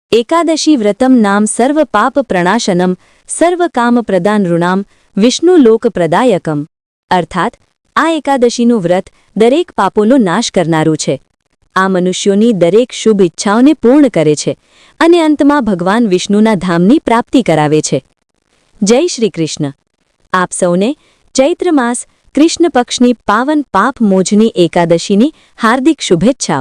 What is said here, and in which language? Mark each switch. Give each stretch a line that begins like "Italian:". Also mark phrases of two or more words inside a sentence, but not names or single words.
Sanskrit: एकादशी व्रतम नाम सर्व पाप प्रणाशनम सर्व काम प्रदान ऋणाम विष्णु लोक प्रदायकम।
Gujarati: અર્થાત આ એકાદશીનું વ્રત દરેક પાપોનો નાશ કરનારું છે। આ મનુષ્યોની દરેક શુભ ઈચ્છાઓને પૂર્ણ કરે છે અને અંતમાં ભગવાન વિષ્ણુના ધામની પ્રાપ્તિ કરાવે છે। જય શ્રી કૃષ્ણ। આપ સૌને ચૈત્ર માસ કૃષ્ણ પક્ષની પાવન પાપ મોચની એકાદશીની હાર્દિક શુભેચ્છાઓ।